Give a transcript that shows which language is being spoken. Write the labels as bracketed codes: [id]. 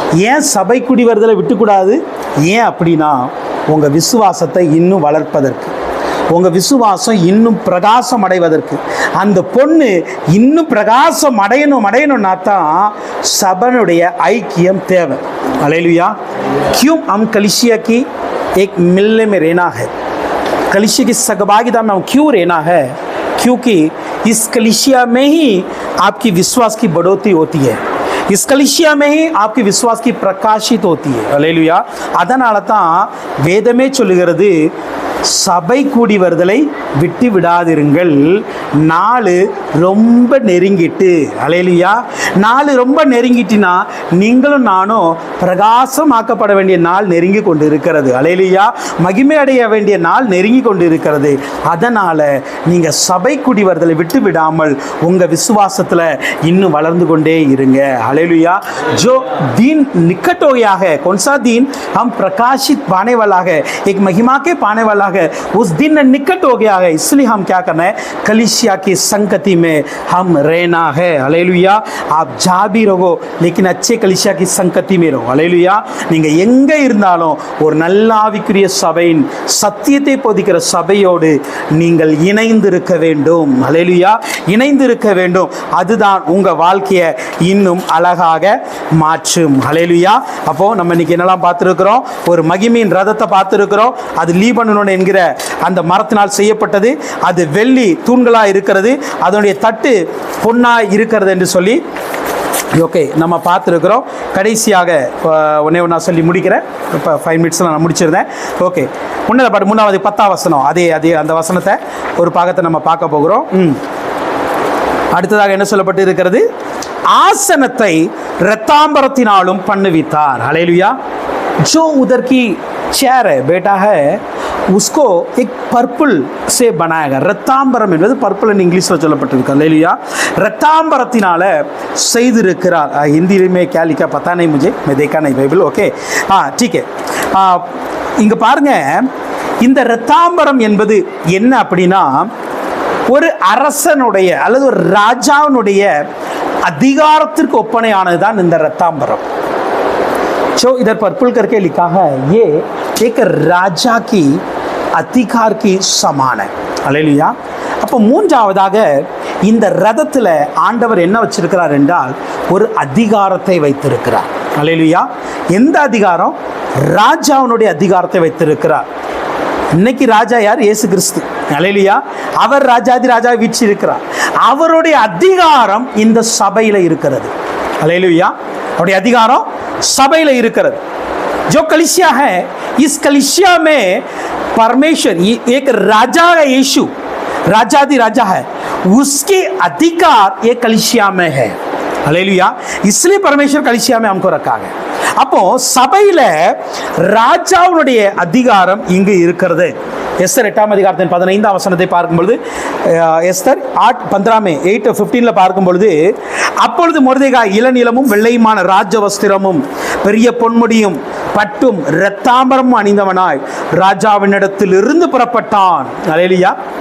[ta] ஏன் சபை குடி வருதலை விட்டுக்கூடாது? ஏன் அப்படின்னா, உங்கள் விசுவாசத்தை இன்னும் வளர்ப்பதற்கு, உங்கள் விசுவாசம் இன்னும் பிரகாசம் அடைவதற்கு, அந்த பொண்ணு இன்னும் பிரகாசம் அடையணும்னா தான் சபனுடைய ஐக்கியம் தேவை. [hi] हालेलुया। क्यों हम कलीसिया की एक मिलने में रहना है, कलीसिया की सहभागिता में हम क्यों रहना है? क्योंकि इस कलीसिया में ही आपकी विश्वास की बढ़ोतरी होती है, इस कलीसिया में ही आपकी विश्वास की प्रकाशित होती है। हालेलुया। [ta] அதனால தான் வேதமே சொல்லுகிறது, சபை கூடி வருதலை விட்டு விடாதிருங்கள், நாலு ரொம்ப நெருங்கிட்டு. ஹல்லேலூயா. நாலு ரொம்ப நெருங்கிட்டினா நீங்களும் நானும் பிரகாசமாக்கப்பட வேண்டிய நாள் நெருங்கி கொண்டு இருக்கிறது. ஹல்லேலூயா. மகிமை அடைய வேண்டிய நாள் நெருங்கி கொண்டு இருக்கிறது. அதனால் நீங்கள் சபை கூடி வருதலை விட்டு விடாமல் உங்கள் விசுவாசத்தில் இன்னும் வளர்ந்து கொண்டே இருங்க. [hi] हालेलुया। जो दिन निकट हो गया है, कौन सा दिन? हम प्रकाशित पाने वाला है, एक महिमा के पाने वाला है, उस दिन निकट हो गया है। इसलिए हम क्या करना है? कलीसिया की संगति में हम रहना है। हालेलुया। आप जा भी रहो लेकिन अच्छे कलीसिया की संगति में रहो। हालेलुया। [ta] நீங்கள் எங்கே இருந்தாலும் ஒரு நல்ல ஆவிக்குரிய சபையின் சத்தியத்தை போதிக்கிற சபையோடு நீங்கள் இணைந்திருக்க வேண்டும். ஹல்லேலூயா. இணைந்திருக்க வேண்டும். அதுதான் உங்கள் வாழ்க்கையை இன்னும் அழகாக மாற்றும். ஹல்லேலூயா. அப்போ நம்ம இன்னைக்கு என்னெல்லாம் பார்த்துருக்கிறோம்? ஒரு மகிமையின் ரதத்தை பார்த்துருக்கிறோம். அது லீபனோன் என்கிற அந்த மரத்தினால் செய்யப்பட்டது. அது வெள்ளி தூண்களாக இருக்கிறது. அதனுடைய தட்டு பொன்னாக இருக்கிறது என்று சொல்லி ஓகே நம்ம பார்த்துருக்குறோம். கடைசியாக ஒன்றா சொல்லி முடிக்கிறேன். இப்போ 5 மினிட்ஸில் நான் முடிச்சிருந்தேன். ஓகே, முன்னதை பாட்டு 3வது 10ஆம் வசனம், அதே அந்த வசனத்தை ஒரு பாகத்தை நம்ம பார்க்க போகிறோம். அடுத்ததாக என்ன சொல்லப்பட்டு இருக்கிறது? ஆசனத்தை இரத்தாம்பரத்தினாலும் பண்ணுவித்தார். [hi] हालेलुया। जो उधर की चेयर है बेटा है, उसको एक पर्पल से बनाया गया. [ta] ரத்தாம்பரம் என்பது பர்பிள் இங்கிலீஷில் சொல்லப்பட்டிருக்கு. हालेलुया। ரத்தாம்பரத்தினால செய்திருக்கிறார். [hi] हिंदी में क्या लिखा पता नहीं मुझे, मैं देखा नहीं बाइबल. ओके, हाँ ठीक है. [ta] இங்கே பாருங்க, இந்த ரத்தாம்பரம் என்பது என்ன அப்படின்னா, ஒரு அரசனுடைய அல்லது ஒரு ராஜாவினுடைய அதிகாரத்திற்கு ஒப்பனையானது தான் இந்த ரத்தாம்பரம். [hi] जो इधर पर्पल करके लिखा है, ये एक राजा की अधिकार की समान है. हालेलुया। [ta] அப்போ மூன்றாவதாக இந்த ரதத்தில் ஆண்டவர் என்ன வச்சிருக்கிறார் என்றால், ஒரு அதிகாரத்தை வைத்திருக்கிறார். हालेलुया। எந்த அதிகாரம்? ராஜாவினுடைய அதிகாரத்தை வைத்திருக்கிறார். இன்னைக்கு ராஜா யார்? இயேசு கிறிஸ்து. हालेलुया। அவர் ராஜாதி ராஜா வீட்சி இருக்கிறார். அவருடைய அதிகாரம் இந்த சபையில் இருக்கிறது. [hi] हालेलुया। [ta] அவருடைய அதிகாரம் சபையில் இருக்கிறது. [hi] जो कलीसिया है, इस कलीसिया में परमेश्वर एक राजा है, यीशु राजादी राजा है, उसके अधिकार ये कलीसिया में है. हालेलुया। इसलिए परमेश्वर कलीसिया में हमको रखा है. [ta] அப்போ சபையில் ராஜாவுடைய அதிகாரம் இங்கு இருக்கிறது. எஸ்தர் 8ஆம் அதிகாரத்தின் 15ஆம் வசனத்தை பார்க்கும்பொழுது, எஸ்தர் 8:15 பார்க்கும்பொழுது, அப்பொழுது மொர்தெகாய் இளநீலமும் வெள்ளையுமான ராஜ வஸ்திரமும் பெரிய பொன்முடியும் பட்டும் இரத்தாம்பரமும் அணிந்தவனாய் ராஜாவினிடத்தில் இருந்து புறப்பட்டான். ஹல்லேலூயா.